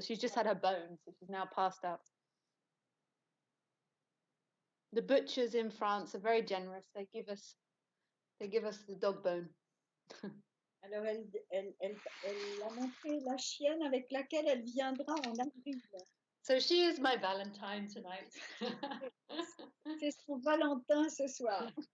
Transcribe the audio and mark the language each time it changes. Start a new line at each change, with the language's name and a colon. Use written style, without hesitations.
English: She's just had her bone, so she's now passed out. The butchers in France are very generous. They give us the dog bone.
French: Alors elle a montré la chienne avec laquelle elle viendra en avril.
English: So she is my Valentine tonight.
French: C'est son Valentin ce soir.